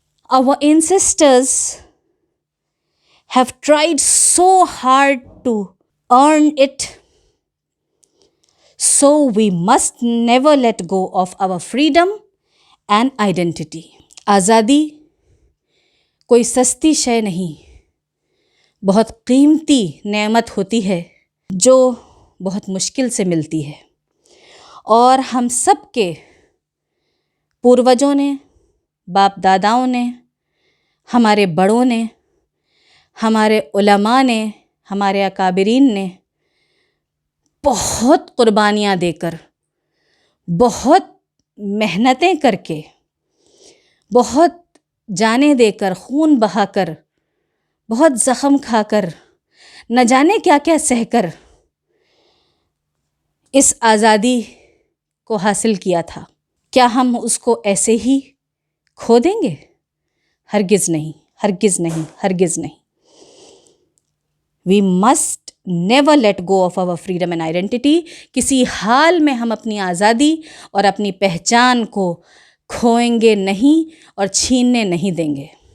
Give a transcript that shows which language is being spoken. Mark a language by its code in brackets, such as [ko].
[en] Our ancestors have tried so hard to earn it, so we must never let go of our freedom and identity. [ur] آزادی کوئی سستی شے نہیں، بہت قیمتی نعمت ہوتی ہے جو بہت مشکل سے ملتی ہے. اور ہم سب کے پوروجوں نے، باپ داداؤں نے، ہمارے بڑوں نے، ہمارے علماء نے، ہمارے اکابرین نے بہت قربانیاں دے کر بہت محنتیں کر کے، بہت جانیں دے کر، خون بہا کر، بہت زخم کھا کر، نہ جانے کیا کیا سہ کر اس آزادی کو حاصل کیا تھا. کیا ہم اس کو ایسے ہی کھو دیں گے؟ ہرگز نہیں، ہرگز نہیں، ہرگز نہیں. [en] We must never let go of our freedom and identity. [ur] کسی حال میں ہم اپنی آزادی اور اپنی پہچان کو کھوئیں گے نہیں اور چھیننے نہیں دیں گے.